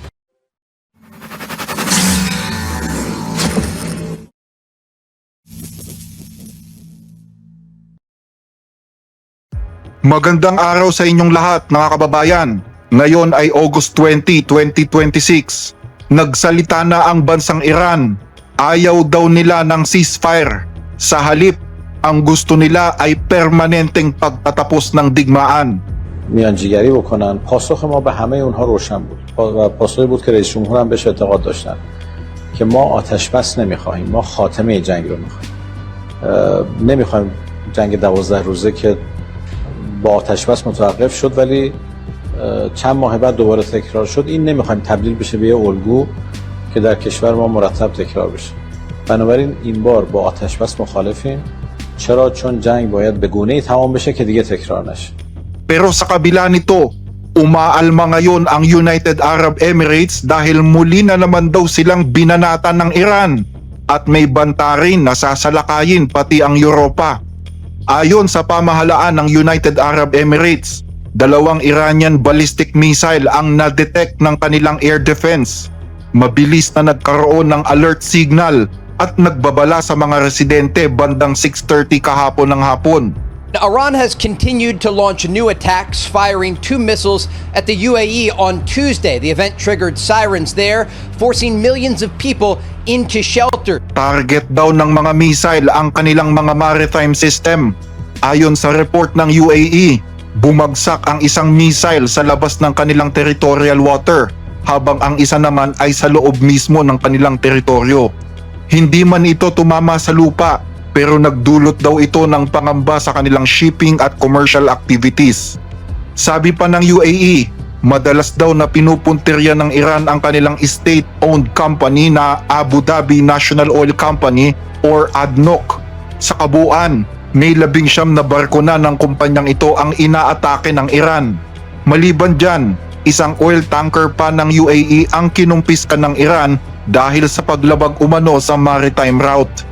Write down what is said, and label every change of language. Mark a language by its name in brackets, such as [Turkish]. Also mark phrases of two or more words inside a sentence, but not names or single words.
[Filipino] Magandang araw sa inyong lahat mga kababayan. Ngayon ay August 20, 2026. Nagsalita na ang bansang Iran. Ayaw daw nila ng ceasefire. Sa halip, ang gusto nila ay permanenteng pagtatapos ng digmaan. [Persian] میانجیگری بکنن. پاسخ ما به همه اونها روشن بود و پاسخی بود که رئیس جمهور هم بهش اعتقاد داشتن که ما آتش بس نمیخواهیم، ما خاتمه جنگ رو میخواهیم. نمیخوایم جنگ 12 روزه که با آتش بس متوقف شد ولی چند ماه بعد دوباره تکرار شد. این نمیخوایم تبدیل بشه به یه الگو که در کشور ما مرتب تکرار بشه. بنابراین این بار با آتش بس مخالفیم. چرا؟ چون جنگ باید به گونه‌ای تمام بشه که دیگه تکرار نشه. [Filipino] Pero sa kabila nito, umaalma ngayon ang United Arab Emirates dahil muli na naman daw silang binanatan ng Iran at may banta rin na sasalakayin pati ang Europa. Ayon sa pamahalaan ng United Arab Emirates, 2 [English] Iranian ballistic missile [Filipino] ang na-detect ng kanilang [English] air defense. [Filipino] Mabilis na nagkaroon ng [English] alert signal [Filipino] at nagbabala sa mga residente bandang 6:30 kahapon ng hapon. [English] Iran has continued to launch new attacks, firing 2 missiles at the UAE on Tuesday. The event triggered sirens there, forcing millions of people into shelter. [Filipino] Target daw ng mga missile ang kanilang mga [English] maritime system. [Filipino] Ayon sa report ng UAE, bumagsak ang isang missile sa labas ng kanilang [English] territorial water, [Filipino] habang ang isa naman ay sa loob mismo ng kanilang teritoryo. Hindi man ito tumama sa lupa, pero nagdulot daw ito ng pangamba sa kanilang shipping at [English] commercial activities. [Filipino] Sabi pa ng UAE, madalas daw na pinupuntirya ng Iran ang kanilang [English] state-owned company [Filipino] na Abu Dhabi National Oil Company or ADNOC. Sa kabuuan, may 19 na barko na ng kumpanyang ito ang inaatake ng Iran. Maliban dyan, isang [English] oil tanker [Filipino] pa ng UAE ang kinumpiska ng Iran dahil sa paglabag umano sa [English] maritime route.